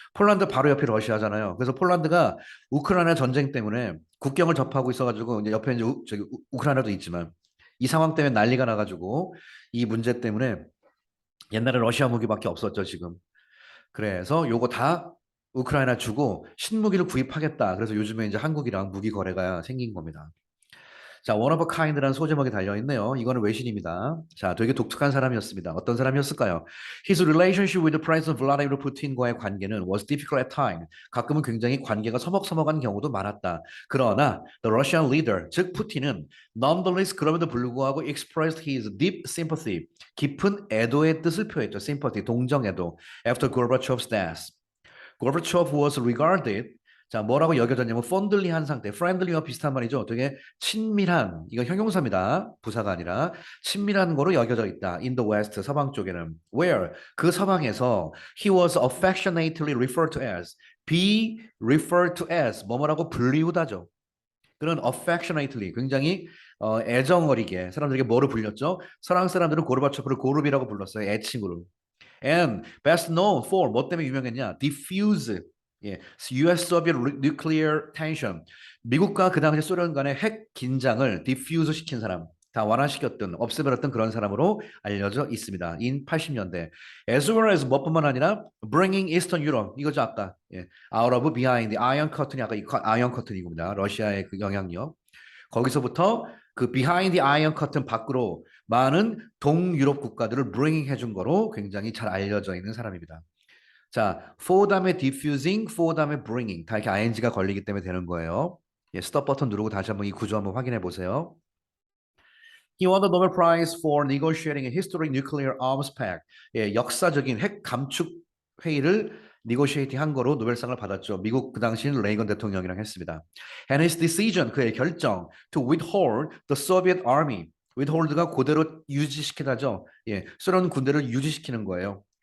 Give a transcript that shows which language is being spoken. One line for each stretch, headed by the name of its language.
Korean: 폴란드 바로 옆이 러시아잖아요. 그래서 폴란드가 우크라이나 전쟁 때문에 국경을 접하고 있어가지고 이제 옆에 이제 저기 우크라이나도 있지만 이 상황 때문에 난리가 나가지고 이 문제 때문에 옛날에 러시아 무기밖에 없었죠 지금. 그래서 요거 다 우크라이나 주고 신무기를 구입하겠다. 그래서 요즘에 이제 한국이랑 무기 거래가 생긴 겁니다. 자,
English: one of a kind
Korean: 라는 소제목이 달려있네요. 이거는 외신입니다. 자, 되게 독특한 사람이었습니다. 어떤 사람이었을까요?
English: His relationship with the President Vladimir Putin과의
Korean: 관계는
English: was difficult at times.
Korean: 가끔은 굉장히 관계가 서먹서먹한 경우도 많았다. 그러나
English: the Russian leader,
Korean: 즉 푸틴은 nonetheless 그럼에도 불구하고
English: expressed his deep sympathy,
Korean: 깊은 애도의 뜻을 표했죠. sympathy, 동정애도.
English: After Gorbachev's death. Gorbachev was regarded
Korean: 자 뭐라고 여겨졌냐면 fondly한 상태, friendly와 비슷한 말이죠. 되게 친밀한 이거 형용사입니다. 부사가 아니라 친밀한 거로 여겨져 있다.
English: In the West
Korean: 서방 쪽에는
English: where
Korean: 그 서방에서
English: he was affectionately referred to as be referred to as 뭐뭐라고 불리우다죠.
Korean: 그런 affectionately 굉장히 애정어리게 사람들에게 뭐로 불렸죠? 서양 사람들은 고르바초프를 고르비라고 불렀어요. 애칭으로.
English: And best known for
Korean: 뭐 때문에 유명했냐?
English: Diffuse 예, U.S.-Soviet nuclear tension.
Korean: 미국과 그 당시 소련 간의 핵 긴장을 디퓨즈 시킨 사람, 다 완화시켰던, 없애버렸던 그런 사람으로 알려져 있습니다. in 80년대.
English: As well as
Korean: 뭐뿐만 아니라
English: bringing Eastern Europe 이거죠 아까 예, out of behind the Iron Curtain이
Korean: 아까 이 아이언 커튼이구나. 러시아의 그 영향력. 거기서부터 그
English: behind the Iron Curtain
Korean: 밖으로 많은 동유럽 국가들을 bringing 해준 거로 굉장히 잘 알려져 있는 사람입니다. 자, for 다음에 diffusing, for 다음에 bringing 다 이렇게 ing가 걸리기 때문에 되는 거예요. 예, 스톱 버튼 누르고 다시 한번 이 구조 한번 확인해 보세요.
English: He won the Nobel Prize for negotiating a historic nuclear arms pact.
Korean: 예, 역사적인 핵 감축 회의를 negotiating 한 거로 노벨상을 받았죠. 미국 그 당시는 레이건 대통령이랑 했습니다.
English: And his decision,
Korean: 그의 결정
English: to withhold the Soviet army.
Korean: withhold가 그대로 유지시키다죠. 예, 소련 군대를 유지시키는 거예요.